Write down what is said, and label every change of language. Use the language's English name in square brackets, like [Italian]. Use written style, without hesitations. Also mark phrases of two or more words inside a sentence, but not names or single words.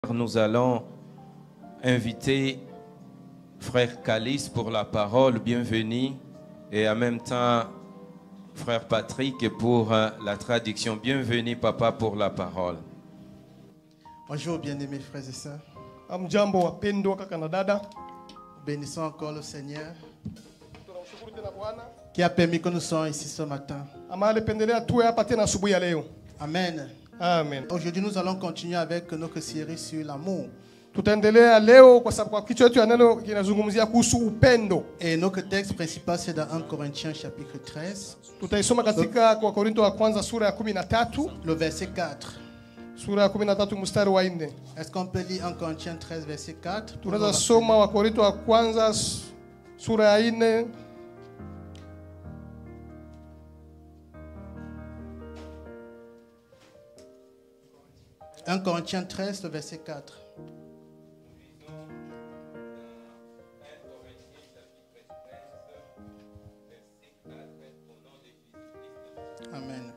[French] Nous allons inviter Frère Calice pour la parole, bienvenue, et en même temps Frère Patrick pour la traduction. Bienvenue Papa pour la parole. Bonjour bien-aimés frères et sœurs. [Swahili] Amjambo wapendwa kaka na dada. [French] Bénissons encore le Seigneur qui a permis que nous soyons ici ce matin. [Swahili] Amalipendelea tuwe hapa tena asubuhi ya leo. Amen. Amen. [French] Aujourd'hui nous allons continuer avec notre série sur l'amour. [Swahili] Tutaendelea leo kwa sababu kwa kichwa chetu ya neno kinazungumzia kuhusu upendo. [French] Et notre texte principal c'est dans 1 Corinthiens chapitre 13. [Swahili] Tutaisoma katika kwa Korinto wa kwanza sura ya 13. [French] Le verset 4. [Swahili] Sura ya 13 mstari wa 4. [French] Est-ce qu'on peut lire 1 Corinthiens 13 verset 4? [Swahili] Tunaweza soma wa Korinto wa kwanza sura ya 4. [French] Un Corinthiens 13, le verset 4. Amen.